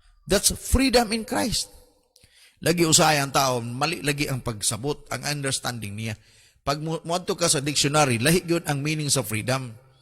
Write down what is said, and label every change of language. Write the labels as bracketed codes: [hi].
[en] That's freedom in Christ. [ceb] Lagi usaya ang tao, mali lagi ang pagsabot, ang understanding niya. Pag muadto ka sa dictionary, lahi yun ang meaning sa freedom.